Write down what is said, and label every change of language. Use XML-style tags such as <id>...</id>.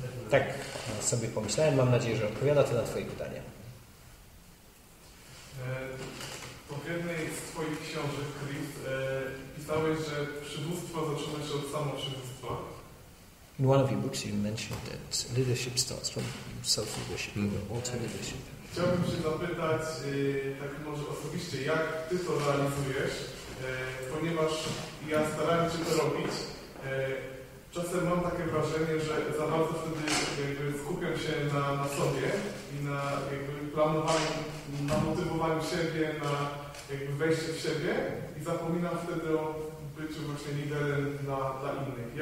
<pl>Tak sobie pomyślałem. Mam nadzieję, że odpowiada to na Twoje pytania. To w jednej z Twoich książek, Chris, pisałeś, że przywództwo zaczyna się od samoprzywództwa.</pl> <en>In one of your books you mentioned that leadership starts from self-leadership or auto-leadership.</en> <pl>Chciałbym się zapytać, tak może osobiście, jak Ty to realizujesz, ponieważ ja starałem się to robić. Czasem mam takie wrażenie, że za bardzo wtedy jakby skupiam się na sobie i na jakby planowaniu, na motywowaniu siebie, na jakby wejściu w siebie i zapominam wtedy o byciu właśnie liderem dla innych.</pl>